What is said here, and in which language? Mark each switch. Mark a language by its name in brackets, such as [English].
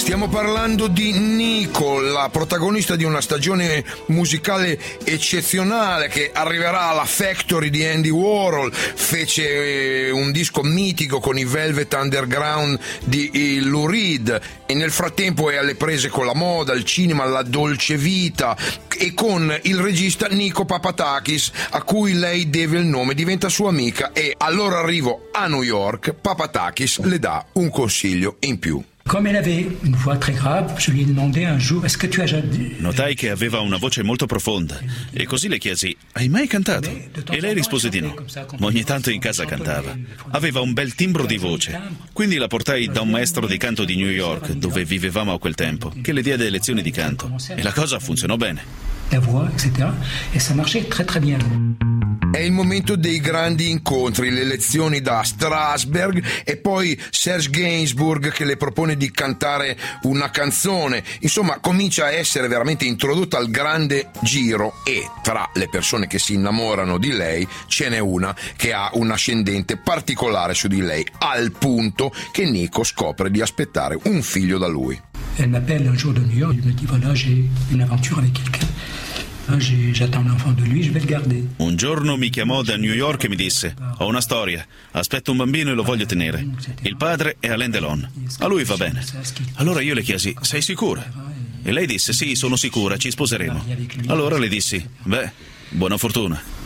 [Italian] Parlando di Nico, la protagonista di una stagione musicale eccezionale che arriverà alla Factory di Andy Warhol, fece un disco mitico con i Velvet Underground di Lou Reed, e nel frattempo è alle prese con la moda, il cinema, la dolce vita, e con il regista Nico Papatakis, a cui lei deve il nome, diventa sua amica. E al loro arrivo a New York, Papatakis le dà un consiglio in più. [French] Comme elle avait une voix très grave, je lui ai demandé un jour, est-ce que tu as jamais... [Italian] Notai che aveva una voce molto profonda, e così le chiesi: "Hai mai cantato?" E lei rispose di no. Ma ogni tanto in casa cantava. Aveva un bel timbro di voce. Quindi la portai da un maestro di canto di New York, dove vivevamo a quel tempo, che le diede lezioni di canto. E la cosa funzionò bene. [French] La voix, eccetera, e ça marchait très très bien. [Italian] È il momento dei grandi incontri, le lezioni da Strasberg e poi Serge Gainsbourg che le propone di cantare una canzone. Insomma, comincia a essere veramente introdotta al grande giro, e tra le persone che si innamorano di lei ce n'è una che ha un ascendente particolare su di lei, al punto che Nico scopre di aspettare un figlio da lui. [French] Elle m'appelle [Italian] un giorno di New York e mi dice: [French] "Voilà, j'ai une aventure avec quelqu'un. [Italian] Un giorno mi chiamò da New York e mi disse: ho una storia, aspetto un bambino e lo voglio tenere. Il padre è Alain Delon, a lui va bene. Allora io le chiesi: sei sicura? E lei disse: sì, sono sicura, ci sposeremo. Allora le dissi: beh, buona fortuna.